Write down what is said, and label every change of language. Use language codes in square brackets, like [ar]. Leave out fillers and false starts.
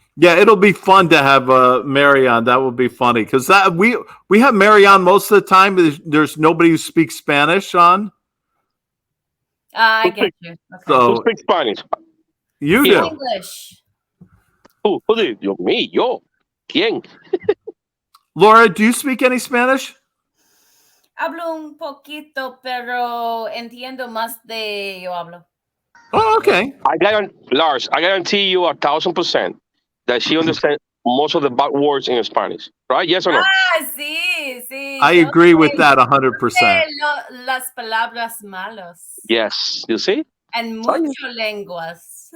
[en] Yeah, it'll be fun to have Mary on. That will be funny because that we have Mary on most of the time. There's nobody who speaks Spanish on. I get you. Okay. So Who speaks Spanish? You do. English. Who did? [es] Yo, me, yo. ¿Quién? [en] Laura, do you speak any Spanish? [es] Hablo un poquito, pero entiendo más de yo hablo. [en] Oh, okay. Lars, I guarantee you 1,000% that she understands most of the bad words in Spanish, right? Yes or no? [es] Ah, sí, sí. [en] I agree with that 100%. [es] Las palabras malas. [en] Yes. You see? [es] And mucho lenguas.